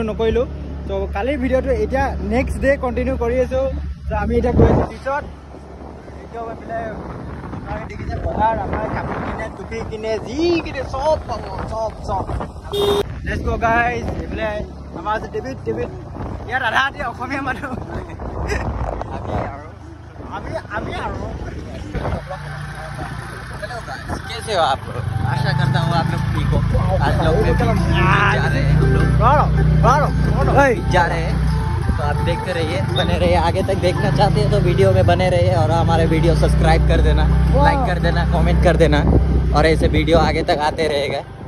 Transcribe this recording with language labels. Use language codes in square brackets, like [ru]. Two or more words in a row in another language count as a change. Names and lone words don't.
[as] নকৰিলোঁ তো কালিৰ ভিডিঅ'টো এতিয়া [en] next day [as] কণ্টিনিউ কৰি আছোঁ তো আমি এতিয়া গৈ আছোঁ পিছত একদম এইফালে আপোনালোকে দেখিছে বজাৰ আমাৰ কাপোৰ কিনে টুপি কিনে যি কিনে চব পাব চব [en] let's go guys [as] এইফালে আমাৰ আছে ডেভিড ইয়াত আধা আধি অসমীয়া মানুহ আমি আৰু [hi] कैसे हो आप? आशा करता हूँ आप लोग ठीक हो। आज लोग में भी जा रहे हैं हम लोग जा रहे हैं तो आप देखते रहिए बने रहिए आगे तक देखना चाहते हैं तो वीडियो में बने रहिए और हमारे वीडियो सब्सक्राइब कर देना लाइक कर देना कमेंट कर देना और ऐसे वीडियो आगे तक आते रहेगा